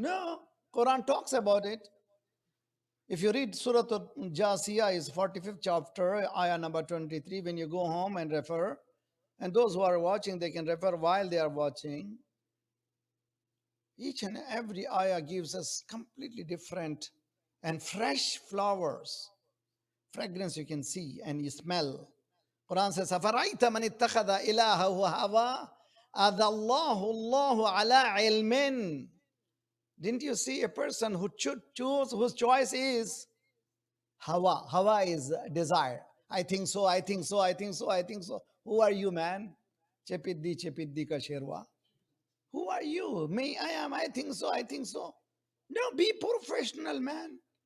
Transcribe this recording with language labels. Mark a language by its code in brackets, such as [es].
[en] No, Quran talks about it. If you read Surah Jasiyah, is 45th chapter, ayah number 23, when you go home and refer, and those who are watching, they can refer while they are watching. Each and every ayah gives us completely different and fresh flowers. Fragrance you can see and you smell. Quran says, [ar] أَفَرَأَيْتَ مَنِ اتَّخَذَ إِلَهَهُ هَوَى أَذَلَّهُ اللَّهُ عَلَىٰ عِلْمٍ. [en] Didn't you see a person who should choose, whose choice is hawa? Hawa is desire. I think so, I think so, I think so, I think so. Who are you, man? Chepiddi ka sherwa. Who are you? Me, I think so, I think so. No, be professional, man.